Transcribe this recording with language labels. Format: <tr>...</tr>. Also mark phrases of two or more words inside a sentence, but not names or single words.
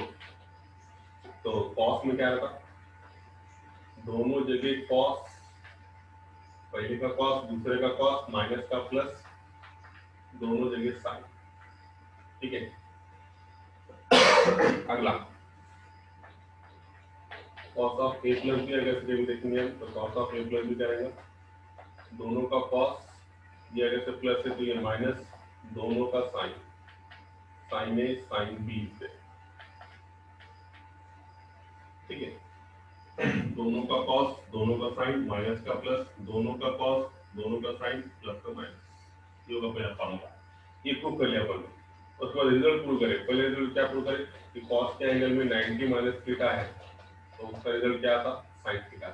<hi>तो cos में क्या रखा दोनों जगह cos पहले का cos दूसरे का cos माइनस का प्लस दोनों जगह sin ठीक है। अगला</hi> <en>cos of a plus b</en> <hi>अगर से देखेंगे हम तो</hi> <en>cos of a plus b</en> <hi>क्या रहेगा दोनों का cos ये अगर से प्लस है तो ये माइनस दोनों का sin sin a sin b से ठीक है। दोनों का cos दोनों का sin माइनस का प्लस दोनों का cos दोनों का sin प्लस का माइनस ये होगा पहला फॉर्मूला। ये प्रूव कर लिया अपन। उसके बाद</hi> <en>result prove</en> <hi>करें। पहले रिजल्ट क्या प्रूव करें कि cos के एंगल में 90</hi> <en>minus theta</en> <hi>है तो उसका रिजल्ट क्या था</hi> <en>sin theta.</en>